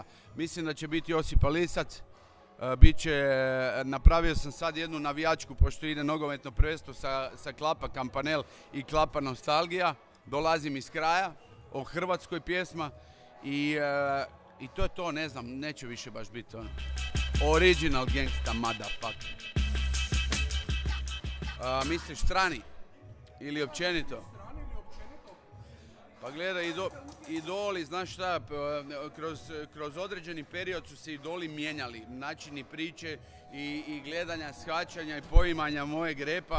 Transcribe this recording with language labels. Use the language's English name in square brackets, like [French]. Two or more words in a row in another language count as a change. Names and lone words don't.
[Croatian] Mislim da će biti Josipa Lisac. Napravio sam sad jednu navijačku, pošto ide nogometno prvenstvo sa Klapa Kampanel i Klapa Nostalgija. Dolazim iz kraja, o Hrvatskoj pjesma i to je to, ne znam, neće više baš biti ono. [English] Original gangsta motherfucker. [Croatian] Misliš strani ili općenito? Pa gledaj, idoli, znaš šta, kroz određeni period su se idoli mijenjali, načini priče i gledanja, shvaćanja i poimanja mojeg repa.